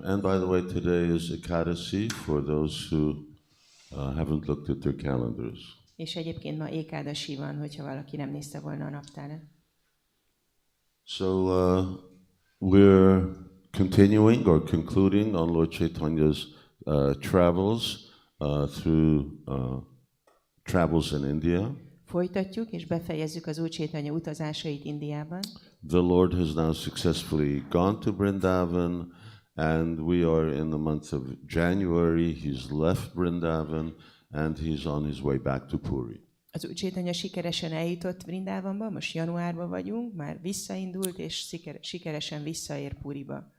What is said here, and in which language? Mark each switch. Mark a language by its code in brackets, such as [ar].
[en] And by the way, today is Ekadasi for those who haven't looked at their calendars. [hu] És egyébként ma Ékádasi van, hogyha valaki nem nézte volna a naptárat. [en] So we're continuing or concluding on Lord Chaitanya's travels through travels in India. [hu] Folytatjuk és befejezzük az Úr Chaitanya utazásait Indiában. [en] The Lord has now successfully gone to Vrindavan, and we are in the month of January. He's left Vrindavan, and he's on his way back to Puri. [hu] Az Úr Chaitanya sikeresen eljutott Vrindavanba, most januárban vagyunk, már visszaindult, és sikeresen visszaér Puriba.